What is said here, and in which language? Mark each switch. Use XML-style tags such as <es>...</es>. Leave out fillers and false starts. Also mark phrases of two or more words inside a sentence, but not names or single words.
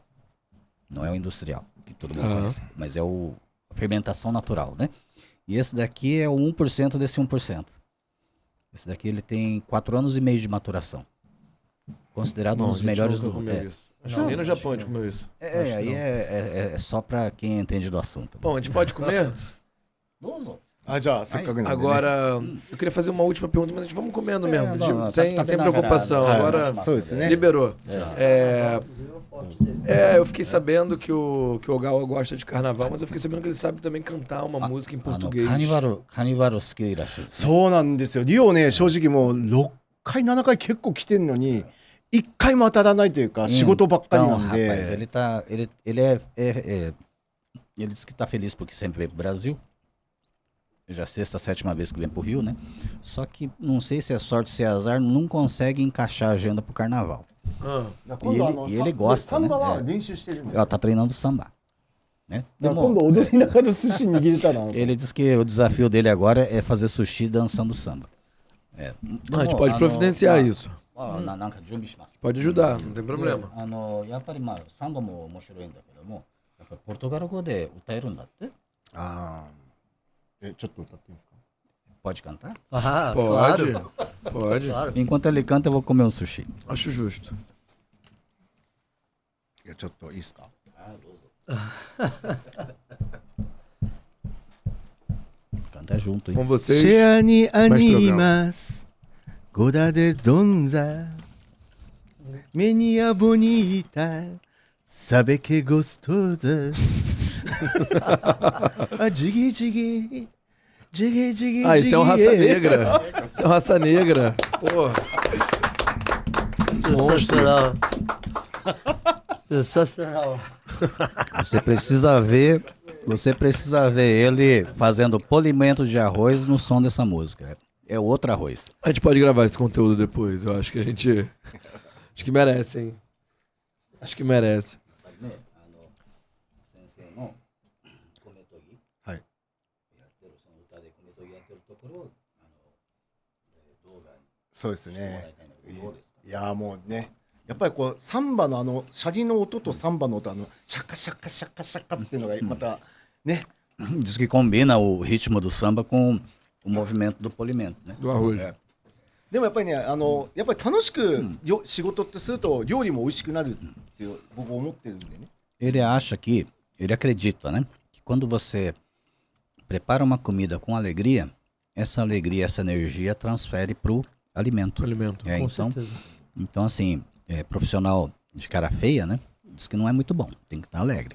<pt>Não é o industrial, que todo mundo conhece, mas é a fermentação natural, né? E esse daqui é o 1% desse 1%. Esse daqui ele tem 4 anos e meio de maturação. Considerado um dos melhores do mundo. Acho que nem no Japão a gente comeu isso. Aí é só pra quem entende do assunto. Bom, a gente pode comer?</pt> <ja>じゃあせっかくなんでね</ja> <pt>Agora, eu queria fazer uma última pergunta, mas a gente vamos comendo mesmo, não, sem tá bem preocupação. nagarado. Agora, Só isso, né? liberou. Eu fiquei sabendo que o Ogawa gosta de carnaval, mas eu fiquei sabendo que ele sabe também cantar uma música em português.</pt> <ja>カニバル好きらしい。そうなんですよ。リオね、正直もう6回、7回結構来てるのに、1回も当たらないというか、仕事ばっかり</ja> <pt>Então,</pt> <ja>なん</ja> <pt>rapaz,</pt> <ja>で。</ja> <pt>ele disse que tá feliz porque sempre veio pro Brasil. Já é a sexta, sétima vez que vem pro Rio, né? Só que não sei se é sorte, se é azar, não consegue encaixar a agenda pro carnaval. E ele gosta,</pt> <ja>サンバ</ja> <pt>né?</pt> <ja>は</ja> <pt>É.</pt> <ja>練習してるんです</ja> <pt>Ela tá treinando samba, né?</pt> <ja>だから今度踊りながら寿司握れたら。</ja> <pt>Ele diz que o desafio dele agora é fazer sushi dançando samba. É. A gente pode providenciar isso. Pode ajudar, não tem problema.</pt> <ja>やっぱりまあサンバも面白いんだけども、やっぱりポルトガル語で歌えるんだって。ああ。ちょっと歌っていいですか</ja> <pt>Pode cantar? Ah, Pode, claro. pode. Claro. Enquanto ele canta, eu vou comer um sushi. Acho justo.</pt> <ja>いや、ちょっといいですか</ja> <pt>Canta junto, hein? Com vocês,</pt> <ja>シェアにあマエストロりますゴダでドンザメニアボニータサベケゴストダあジギジギジギジギ</ja> <pt>Ah, isso é um raça negra. Isso é um raça negra. Porra. Sensacional. Sensacional. Você precisa ver ele fazendo polimento de arroz no som dessa música. É outro arroz. A gente pode gravar esse conteúdo depois. Eu acho que a gente. Acho que merece, hein? Acho que merece.</pt> <ja>はい。そうですね。いやもうね、やっぱりこうサンバのシャリの音とサンバの音シャカシャカシャカシャカっていうのがまたね。</ja> <pt>Diz que combina o ritmo do samba com o movimento do polimento, né? Do arroz.</pt> <ja>でもやっぱりね、やっぱり楽しく仕事ってすると料理も美味しくなるっていう僕思ってるんでね。</ja> <pt>Ele acredita, né? Que quando você prepara uma comida com alegria, essa alegria, essa energia transfere pro alimento. Alimento. Com certeza. Então assim, profissional de cara feia, né? Diz que não é muito bom, tem que estar alegre.</pt>